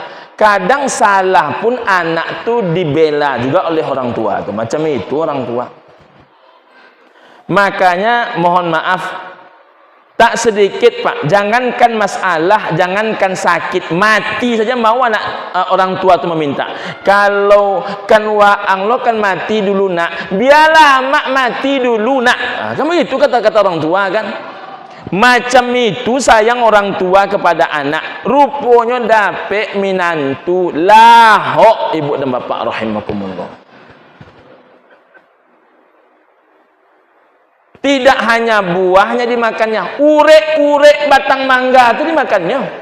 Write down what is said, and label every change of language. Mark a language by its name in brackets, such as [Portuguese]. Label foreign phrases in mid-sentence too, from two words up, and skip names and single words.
[Indonesian] Kadang salah pun anak tu dibela juga oleh orang tua tu. Macam itu orang tua. Makanya mohon maaf, tak sedikit Pak, jangankan masalah, jangankan sakit, mati saja mau anak orang tua tu meminta. [Minangkabau] Kalau kan waang lo kan mati dulu nak, biarlah mak mati dulu nak. [Indonesian] Kamu itu kata-kata orang tua kan. Macam itu sayang orang tua kepada anak. Rupanya dapet minantu lahok ibu dan bapak rahimakumullah. Tidak hanya buahnya dimakannya, urek-urek batang mangga itu dimakannya.